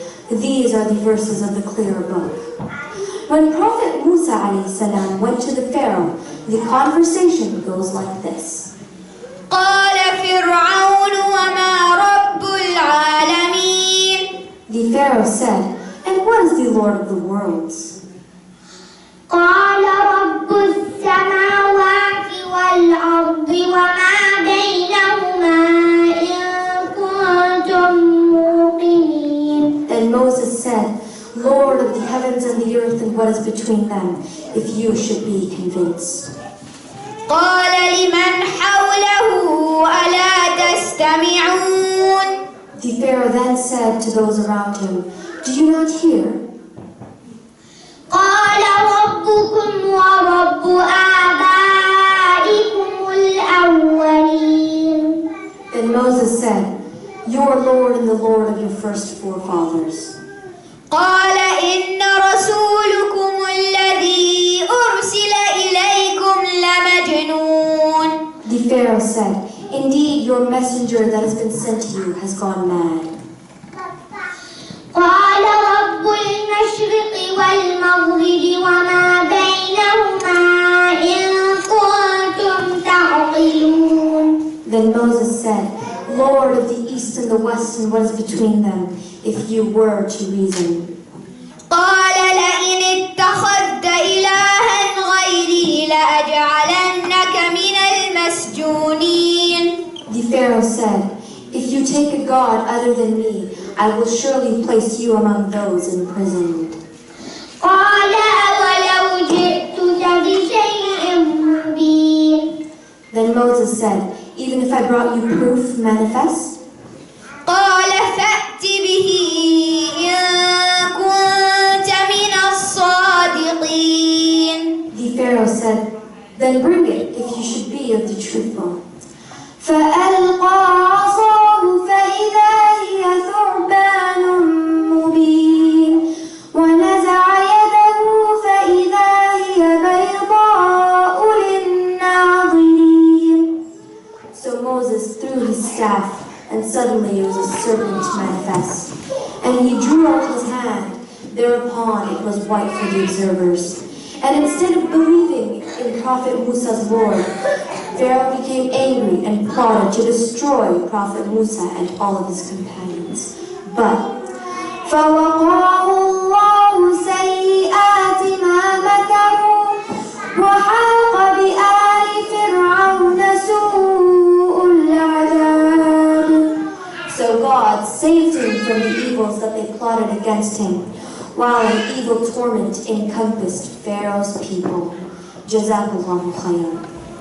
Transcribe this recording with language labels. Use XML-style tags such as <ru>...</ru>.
<en>These are the verses of the clear book. When Prophet Musa alayhi salam went to the Pharaoh, the conversation goes like this.</en> <ar>قال فرعون وما رب العالمين.</ar> <en>The Pharaoh said, and what is the Lord of the worlds?</en> <ar>قال رب السماوات والأرض وما بينهما إن كنتم موقنين.</ar> <en>And Moses said, Lord of the heavens and the earth and what is between them, if you should be convinced.</en> <ar>قال لمن حوله ألا تستمعون.</ar> <en>The Pharaoh then said to those around him, do you not hear?</en> <ar>قال ربكم ورب آبائكم الأولين.</ar> <en>Then Moses said, your Lord and the Lord of your first forefathers.</en> <ar>قال إن رسولكم الذي أرسل إليكم لمجنون.</ar> <en>The Pharaoh said, indeed your messenger that has been sent to you has gone mad.</en> <ar>قال رب المشرق والمغرب وما بينهما إن كنتم تعقلون.</ar> <en>Then Moses said, Lord of the east and the west and what is between them, if you were to reason.</en> <ar>قال لئن اتخذت إلها غيري لأجعلنك من المسجونين.</ar> <en>The Pharaoh said, if you take a god other than me, I will surely place you among those imprisoned.</en> <ar>قال أولو جئتك بشيء مبين.</ar> <en>Then Moses said, even if I brought you proof manifest?</en> <ar>قال فأت به إن كنت من الصادقين.</ar> <en>The Pharaoh said, Then bring it if you should be of the truthful.</en> <ar>فألقى عصاه فإذا هي ثعبان مبين ونزع يده فإذا هي بيضاء للناظرين.</ar> <en>So Moses threw his staff, and suddenly it was a serpent manifest. And he drew out his hand. Thereupon it was white for the observers. And instead of believing in Prophet Musa's Lord, Pharaoh became angry and plotted to destroy Prophet Musa and all of his companions. But</en> <ar>فوقاه الله سيئات ما مكروا وحاق بآل فرعون سوء العذاب.</ar> <en>so God saved him from the evils that they plotted against him, while an evil torment encompassed Pharaoh's people.</en> <ar>Jazakallahu khayran.</ar>